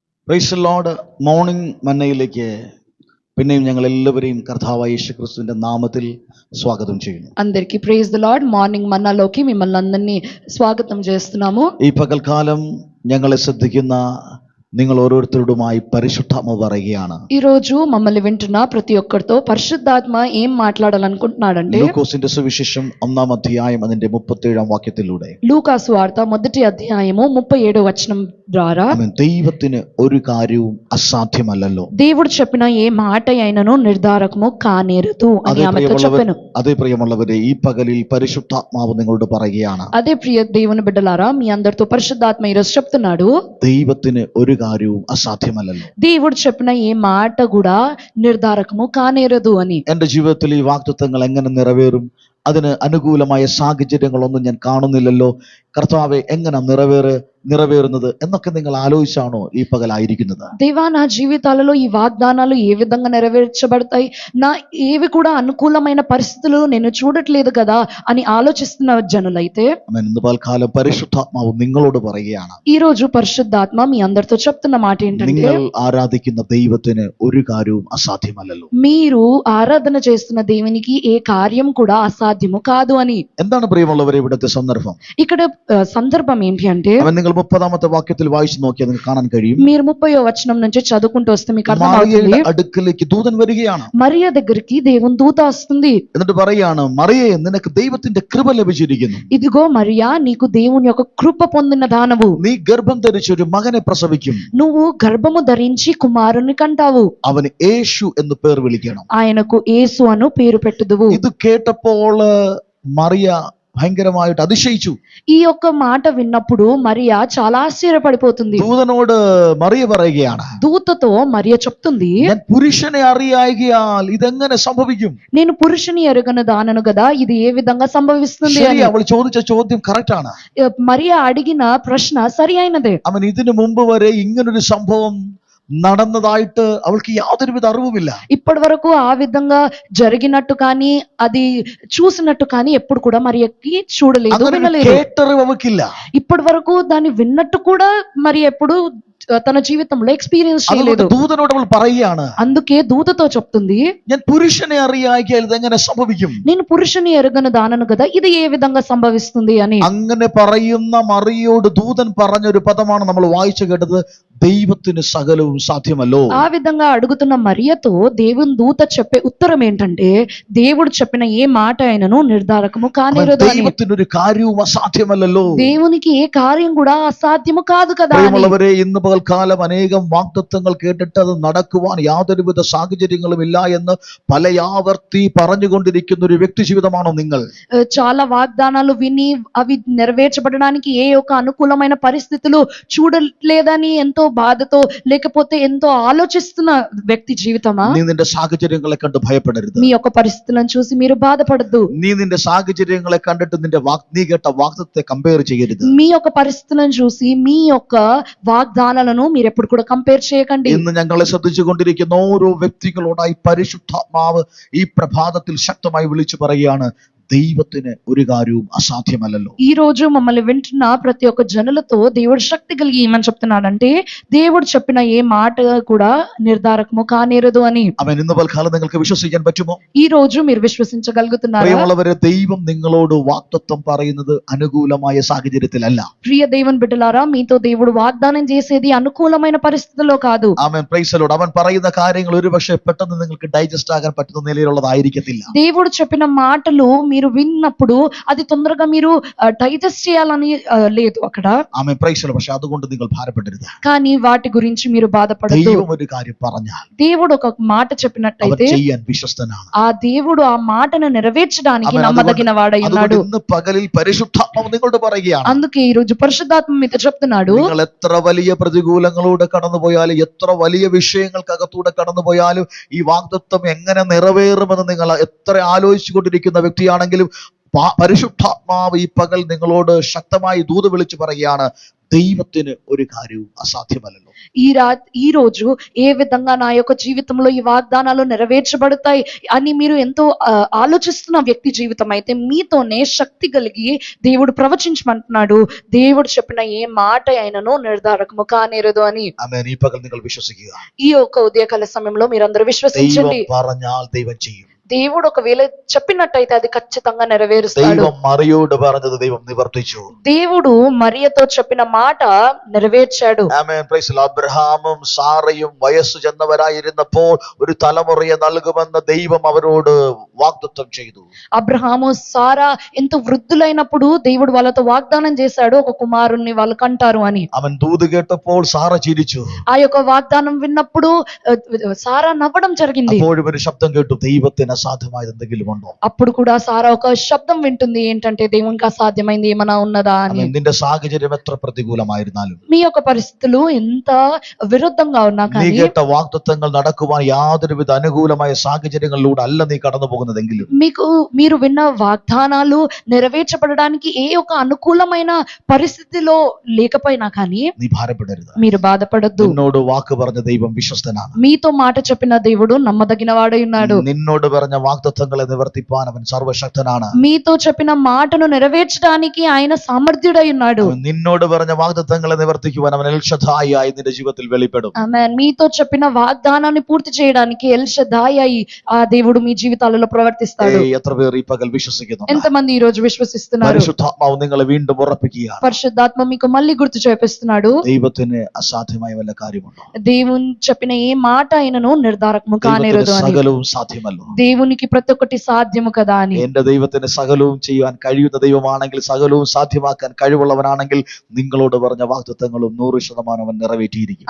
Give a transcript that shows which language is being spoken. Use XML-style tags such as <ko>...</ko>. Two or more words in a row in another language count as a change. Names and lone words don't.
<en>Praise the Lord.</en> <ml>മോർണിംഗ് മന്നയിലേക്ക് പിന്നെയും ഞങ്ങൾ എല്ലാവരെയും കർത്താവായ യേശുക്രിസ്തുവിന്റെ നാമത്തിൽ സ്വാഗതം ചെയ്യുന്നു.</ml> <te>అందరికీ</te> <en>Praise the Lord.</en> <te>మార్నింగ్ మన్నాలోకి మిమ్మల్ని అందరినీ స్వాగతం చేస్తున్నాము.</te> <ml>ഈ പകൽക്കാലം ഞങ്ങളെ ശ്രദ്ധിക്കുന്ന നിങ്ങൾ ഓരോരുത്തരോടുമായി പരിശുദ്ധാത്മ പറയുകയാണ്.</ml> <te>ఈ రోజు మమ్మల్ని వింటున్న ప్రతి ఒక్కరితో పరిశుద్ధాత్మ ఏం మాట్లాడాలనుకుంటున్నాడంటే,</te> <ml>ലൂക്കോസിന്റെ സുവിശേഷം 1-ാം അധ്യായം അതിന്റെ 37-ാം വാക്യത്തിലൂടെ,</ml> <te>లూకాసు వార్త 1వ అధ్యాయము 37వ వచనం ద్వారా,</te> <ml>ദൈവത്തിന് ഒരു കാര്യവും അസാധ്യമല്ലല്ലോ.</ml> <te>దేవుడు చెప్పిన ఏ మాట అయినను నిర్ధారకము కానేరదు అని ఆమెతో చెప్పాను.</te> <ml>അതേ പ്രിയമുള്ളവരെ, ഈ പകലിൽ പരിശുദ്ധാത്മാവ് നിങ്ങളോട് പറയുകയാണ്.</ml> <te>అదే ప్రియ దేవుని బిడ్డలారా, మీ అందరితో పరిశుద్ధాత్మ ఈరోజు చెప్తున్నాడు,</te> <ml>ദൈവത്തിന് ഒരു കാര്യവും അസാധ്യമല്ലല്ലോ.</ml> <te>దేవుడు చెప్పిన ఏ మాట కూడా నిర్ధారకము కానేరదు అని.</te> <ml>എന്റെ ജീവിതത്തിൽ ഈ വാഗ്ദത്തങ്ങൾ എങ്ങനെ നിറവേറും? അതിന് അനുകൂലമായ സാഹചര്യങ്ങളൊന്നും ഞാൻ കാണുന്നില്ലല്ലോ. കർത്താവെ, എങ്ങനെ നിറവേറുന്നത് എന്നൊക്കെ നിങ്ങൾ ആലോചിച്ചാണോ ഈ പകലായിരിക്കുന്നത്?</ml> <te>దేవా, నా జీవితాలలో ఈ వాగ్దానాలు ఏ విధంగా నెరవేర్చబడతాయి, నా ఏవి కూడా అనుకూలమైన పరిస్థితులు నేను చూడట్లేదు కదా అని ఆలోచిస్తున్న జనులైతే,</te> <ml>ഇന്ന് പകൽക്കാലം പരിശുദ്ധാത്മാവ് നിങ്ങളോട് പറയുകയാണ്,</ml> <te>ఈ రోజు పరిశుద్ధాత్మ మీ అందరితో చెప్తున్న మాట ఏంటంటే,</te> <ml>നിങ്ങൾ ആരാധിക്കുന്ന ദൈവത്തിന് ഒരു കാര്യവും അസാധ്യമല്ലല്ലോ.</ml> <te>మీరు ఆరాధన చేస్తున్న దేవునికి ఏ కార్యం కూడా అసాధ్యము కాదు అని.</te> <ml>എന്താണ് പ്രിയമുള്ളവരെ ഇവിടുത്തെ സന്ദർഭം?</ml> <te>ఇక్కడ సందర్భం ఏంటి అంటే,</te> <ml>നിങ്ങൾ 30-ാമത്തെ വാക്യത്തിൽ വായിച്ചു നോക്കിയാൽ നിങ്ങൾക്ക് കാണാൻ കഴിയും.</ml> <te>మీరు 30వ వచనం నుంచి చదువుకుంటూ వస్తే మీకు అర్థమవుతుంది,</te> <ml>മറിയയുടെ അടുക്കലേക്ക് ദൂതൻ വരികയാണ്.</ml> <te>మరియ దగ్గరికి దేవుని దూత వస్తుంది.</te> <ml>എന്നിട്ട് പറയാണ്, മറിയേ, നിനക്ക് ദൈവത്തിന്റെ കൃപ ലഭിച്ചിരിക്കുന്നു.</ml> <te>ఇదిగో మరియా, నీకు దేవుని యొక్క కృప పొందిన దానవు,</te> <ml>നീ ഗർഭം ധരിച്ച് ഒരു മകനെ പ്രസവിക്കും.</ml> <te>నువ్వు గర్భము ధరించి కుమారుని కంటావు.</te> <ml>അവന് യേശു എന്ന് പേർ വിളിക്കണം.</ml> <te>ఆయనకు యేసు అను పేరు పెట్టుదువు.</te> <ml>ഇത് കേട്ടപ്പോൾ മറിയ ഭയങ്കരമായിട്ട് അതിശയിച്ചു.</ml> <te>ఈ యొక్క మాట విన్నప్పుడు మరియా చాలా ఆశ్చర్యపడిపోతుంది.</te> <ml>ദൂതനോട് മറിയ പറയുകയാണ്,</ml> <te>దూతతో మరియ చెప్తుంది,</te> <ml>ഞാൻ പുരുഷനെ അറിയായികയാൽ ഇതെങ്ങനെ സംഭവിക്കും?</ml> <te>నేను పురుషుని ఎరుగను దానను కదా, ఇది ఏ విధంగా సంభవిస్తుంది</te> <ml>ശരി,</ml> <te>అని.</te> <ml>അവൾ ചോദിച്ച ചോദ്യം കറക്റ്റ് ആണ്.</ml> <te>మరియ అడిగిన ప్రశ్న సరి అయినదే.</te> <ml>അവൻ ഇതിനു മുമ്പ് വരെ ഇങ്ങനൊരു സംഭവം നടന്നതായിട്ട് അവൾക്ക് യാതൊരുവിധ അറിവുമില്ല.</ml> <te>ఇప్పటి వరకు ఆ విధంగా జరిగినట్టు కానీ అది చూసినట్టు కానీ ఎప్పుడు కూడా మరియకి చూడలేదు, వినలేదు.</te> <ml>കേട്ടറിവ് അവൾക്കില്ല.</ml> <te>ఇప్పటి వరకు దాన్ని విన్నట్టు కూడా మరి ఎప్పుడు తన జీవితంలో ఎక్స్పీరియన్స్ చేయలేదు.</te> <ml>ദൂതനോട് അവൾ പറയുകയാണ്,</ml> <te>అందుకే దూతతో చెప్తుంది,</te> <ml>ഞാൻ പുരുഷനെ അറിയായികയാൽ ഇതെങ്ങനെ സംഭവിക്കും?</ml> <te>నేను పురుషుని ఎరుగను దానను కదా, ఇది ఏ విధంగా సంభవిస్తుంది అని.</te> <ml>അങ്ങനെ പറയുന്ന മറിയോട് ദൂതൻ പറഞ്ഞൊരു പദമാണ് നമ്മൾ വായിച്ചു കേട്ടത്, ദൈവത്തിന് സകലവും സാധ്യമല്ലോ.</ml> <te>ఆ విధంగా అడుగుతున్న మరియతో దేవుని దూత చెప్పే ఉత్తరం ఏంటంటే, దేవుడు చెప్పిన ఏ మాట అయినను నిర్ధారకము కానేరదు అని.</te> <ml>ദൈവത്തിനൊരു കാര്യവും അസാധ്യമല്ലല്ലോ.</ml> <te>దేవునికి ఏ కార్యం కూడా అసాధ్యము కాదు కదా అని.</te> <ml>പ്രിയമുള്ളവരെ, ഇന്ന് പകൽക്കാലം അനേകം വാഗ്ദത്തങ്ങൾ കേട്ടിട്ട് അത് നടക്കുവാൻ യാതൊരുവിധ സാഹചര്യങ്ങളും ഇല്ല എന്ന് പലയാവർത്തി പറഞ്ഞുകൊണ്ടിരിക്കുന്ന ഒരു വ്യക്തി ജീവിതമാണോ നിങ്ങൾ?</ml> <te>చాలా వాగ్దానాలు విని అవి నెరవేర్చబడడానికి ఏ ఒక్క అనుకూలమైన పరిస్థితులు చూడలేదని ఎంతో బాధతో లేకపోతే ఎంతో ఆలోచిస్తున్న వ్యక్తి జీవితమా?</te> <ml>നീ നിന്റെ സാഹചര്യങ്ങളെ കണ്ട് ഭയപ്പെടരുത്.</ml> <te>మీ యొక్క పరిస్థితులను చూసి మీరు బాధపడద్దు.</te> <ml>നീ നിന്റെ സാഹചര്യങ്ങളെ കണ്ടിട്ട് നീ കേട്ട വാഗ്ദത്തെ കമ്പയർ ചെയ്യരുത്.</ml> <te>మీ యొక్క పరిస్థితులను చూసి మీ యొక్క వాగ్దానాలను మీరు ఎప్పుడు కూడా కంపేర్ చేయకండి.</te> <ml>ഇന്ന് ഞങ്ങളെ ശ്രദ്ധിച്ചുകൊണ്ടിരിക്കുന്ന ഓരോ വ്യക്തികളോടായി പരിശുദ്ധാത്മാവ് ഈ പ്രഭാതത്തിൽ ശക്തമായി വിളിച്ചു പറയുകയാണ്, ദൈവത്തിന് ഒരു കാര്യവും അസാധ്യമല്ലല്ലോ.</ml> <te>ఈ రోజు మమ్మల్ని వింటున్న ప్రతి ఒక్క జనులతో దేవుడు శక్తి కలిగి ఏమని చెప్తున్నాడంటే, దేవుడు చెప్పిన ఏ మాట కూడా నిర్ధారకము కానేరదు అని.</te> <ml>അവൻ ഇന്ന് പൽക്കാലം നിങ്ങൾക്ക് വിശ്വസിക്കാൻ പറ്റുമോ?</ml> <te>ఈ రోజు మీరు విశ్వసించగలుగుతున్నారా?</te> <ml>പ്രിയമുള്ളവരെ, ദൈവം നിങ്ങളോട് വാഗ്ദത്തം പറയുന്നത് അനുകൂലമായ സാഹചര്യത്തിലല്ല.</ml> <te>ప్రియ దేవుని బిడ్డలారా, మీతో దేవుడు వాగ్దానం చేసేది అనుకూలమైన పరిస్థితుల్లో కాదు.</te> <en>Amen, Praise the Lord.</en> <ml>അവൻ പറയുന്ന കാര്യങ്ങൾ ഒരുപക്ഷെ പെട്ടെന്ന് നിങ്ങൾക്ക് ഡൈജസ്റ്റ് ആകാൻ പറ്റുന്ന നിലയിലുള്ളതായിരിക്കത്തില്ല.</ml> <te>దేవుడు చెప్పిన మాటలు మీరు విన్నప్పుడు అది తొందరగా మీరు డైజెస్ట్ చేయాలని లేదు అక్కడ.</te> <ml>ആമേൻ,</ml> <en>Praise the Lord.</en> <ml>പക്ഷെ അതുകൊണ്ട് നിങ്ങൾ ഭാരപ്പെടരുത്.</ml> <te>కానీ వాటి గురించి మీరు బాధపడద్దు.</te> <ml>ദൈവം ഒരു കാര്യം പറഞ്ഞാൽ</ml> <te>దేవుడు ఒక మాట</te> <ml>അവൻ</ml> <te>చెప్పినట్టయితే</te> <ml>ചെയ്യാൻ വിശ്വസ്തനാണ്.</ml> <te>ఆ దేవుడు ఆ మాటను నెరవేర్చడానికి ఆమేన్. నమ్మదగిన వాడై</te> <ml>അതുകൊണ്ട്</ml> <te>ఉన్నాడు.</te> <ml>ഇന്ന് പകലിൽ പരിശുദ്ധാത്മാവ് നിങ്ങളോട് പറയുകയാണ്,</ml> <te>అందుకే ఈ రోజు పరిశుద్ధాత్మ మీతో చెప్తున్నాడు,</te> <ml>നിങ്ങൾ എത്ര വലിയ പ്രതികൂലങ്ങളിലൂടെ കടന്നുപോയാലും, എത്ര വലിയ വിഷയങ്ങൾക്കകത്തൂടെ കടന്നുപോയാലും, ഈ വാഗ്ദത്തം എങ്ങനെ നിറവേറുമെന്ന് നിങ്ങൾ എത്ര ആലോചിച്ചു കൊണ്ടിരിക്കുന്ന വ്യക്തിയാണെങ്കിലും പരിശുദ്ധാത്മാവ് ഈ പകൽ നിങ്ങളോട് ശക്തമായി ദൂത് വിളിച്ചു പറയുകയാണ്, ദൈവത്തിന് ഒരു കാര്യവും അസാധ്യമല്ലല്ലോ.</ml> <te>ఈ రోజు ఏ విధంగా నా యొక్క జీవితంలో ఈ వాగ్దానాలు నెరవేర్చబడతాయి అని మీరు ఎంతో ఆలోచిస్తున్న వ్యక్తి జీవితం అయితే మీతోనే శక్తి కలిగి దేవుడు ప్రవచించమంటున్నాడు. దేవుడు చెప్పిన ఏ మాట అయినను నిర్ధారకము కానేరదు అని.</te> <ml>ആമേൻ. ഈ പകൽ നിങ്ങൾ വിശ്വസിക്കുക.</ml> <te>ఈ యొక్క ఉదయకాల సమయంలో మీరందరూ విశ్వసించండి.</te> <ml>ദൈവം പറഞ്ഞാൽ ദൈവം ചെയ്യും.</ml> <te>దేవుడు ఒకవేళ చెప్పినట్టయితే అది ఖచ్చితంగా నెరవేరుస్తాడు.</te> <ml>ദൈവം മറിയോട് പറഞ്ഞത് ദൈവം നിവർത്തിച്ചു.</ml> <te>దేవుడు మరియతో చెప్పిన మాట నెరవేర్చాడు.</te> <en>Amen. Praise the Lord.</en> <ml>അബ്രഹാമും സാറയും വയസ്സു ചെന്നവരായിരുന്നപ്പോൾ ഒരു തലമുറയെ നൽകുമെന്ന് ദൈവം അവരോട് വാഗ്ദത്തം ചെയ്തു.</ml> <te>అబ్రహాము సారా ఎంతో వృద్ధులైనప్పుడు దేవుడు వాళ్ళతో వాగ్దానం చేశాడు, ఒక కుమారుణ్ణి వాళ్ళు కంటారు అని.</te> <ml>അവൻ ദൂത് കേട്ടപ്പോൾ സാറ ചിരിച്ചു.</ml> <te>ఆ యొక్క వాగ్దానం విన్నప్పుడు సారా నవ్వడం జరిగింది.</te> <ml>അപ്പോഴും ഒരു ശബ്ദം കേട്ടു, ദൈവത്തിന് അസാധ്യമായത് എന്തെങ്കിലും ഉണ്ടോ?</ml> <te>అప్పుడు కూడా సారా ఒక శబ్దం వింటుంది, ఏంటంటే దేవునికి అసాధ్యమైంది ఏమైనా ఉన్నదా అని.</te> <ml>നിന്റെ സാഹചര്യം എത്ര പ്രതികൂലമായിരുന്നാലും,</ml> <te>మీ యొక్క పరిస్థితులు ఎంత విరుద్ధంగా ఉన్నా</te> <ml>നീ</ml> <te>కానీ,</te> <ml>കേട്ട വാഗ്ദത്തങ്ങൾ നടക്കുവാൻ യാതൊരുവിധ അനുകൂലമായ സാഹചര്യങ്ങളിലൂടെ അല്ല നീ കടന്നു പോകുന്നതെങ്കിലും,</ml> <te>మీరు విన్న వాగ్దానాలు నెరవేర్చబడడానికి ఏ ఒక అనుకూలమైన పరిస్థితిలో లేకపోయినా కానీ</te> <ml>നീ ഭാരപ്പെടരുത്.</ml> <te>మీరు బాధపడద్దు.</te> <ml>നിന്നോട് വാക്ക് പറഞ്ഞ ദൈവം വിശ്വസ്തനാണ്.</ml> <te>మీతో మాట చెప్పిన దేవుడు నమ్మదగిన వాడై ఉన్నాడు.</te> <ml>നിന്നോട് പറഞ്ഞ വാഗ്ദത്തങ്ങളെ നിവർത്തിപ്പാൻ അവൻ സർവശക്തനാണ്.</ml> <te>మీతో చెప్పిన మాటను నెరవేర్చడానికి ఆయన సామర్థ్యుడై ఉన్నాడు.</te> <ml>നിന്നോട് പറഞ്ഞ വാഗ്ദത്തങ്ങളെ നിവർത്തിക്കുവാൻ അവൻ എൽ ഷദ്ദായി ആയി നിന്റെ ജീവിതത്തിൽ വെളിപ്പെടും.</ml> <te>ఆమేన్. మీతో చెప్పిన వాగ్దానాన్ని పూర్తి చేయడానికి ఎల్ షద్దాయి అయి ఆ దేవుడు మీ జీవితాలలో ప్రవర్తిస్తాడు.</te> <ml>എത്ര പേർ ഈ പകൽ വിശ്വസിക്കുന്നു?</ml> <te>ఎంతమంది ఈ రోజు విశ్వసిస్తున్నారు?</te> <ml>പരിശുദ്ധാത്മാവ് നിങ്ങളെ വീണ്ടും ഉറപ്പിക്കുക.</ml> <te>పరిశుద్ధాత్మ మీకు మళ్ళీ గుర్తు చేపిస్తున్నాడు,</te> <ml>ദൈവത്തിന് അസാധ്യമായ വല്ല കാര്യമുണ്ടോ?</ml> <te>దేవుని చెప్పిన ఏ మాట అయినను నిర్ధారకము కానేరదు అని.</te> <ml>സകലവും സാധ്യമല്ലോ.</ml> <te>దేవునికి ప్రతి ఒక్కటి సాధ్యము కదా అని.</te> <ml>എന്റെ ദൈവത്തിന് സകലവും ചെയ്യാൻ കഴിയുന്ന ദൈവമാണെങ്കിൽ, സകലവും സാധ്യമാക്കാൻ കഴിവുള്ളവനാണെങ്കിൽ, നിങ്ങളോട് പറഞ്ഞ വാഗ്ദത്തങ്ങളും 100% അവൻ നിറവേറ്റിയിരിക്കും.</ml>